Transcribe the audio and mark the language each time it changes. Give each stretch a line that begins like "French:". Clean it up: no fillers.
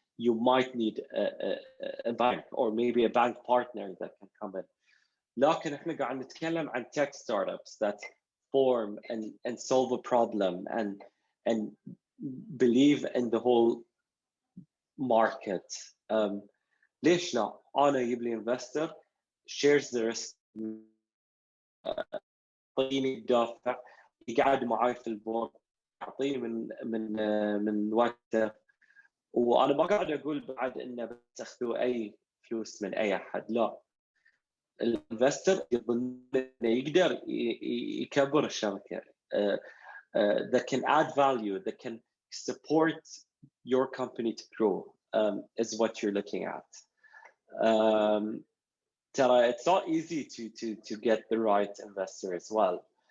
English: You might need a bank or maybe a bank partner that can come in.
Arabic: لكن احنا قاعد نتكلم عن
English: tech startups that form and solve a problem and believe in the whole market.
Arabic: ليش لا؟ انا يجيب لي
English: investor shares the risk،
Arabic: يعطيني الدافع، يقعد معي في البورد، يعطيني من وقته. وانا ما قاعد اقول بعد انه بتاخذوا اي فلوس من اي احد، لا. الانفستر يظن انه يقدر يكبر الشركه.
English: That can add value, that can support your company to grow, is what you're looking at. It's not easy to get the right investor as well.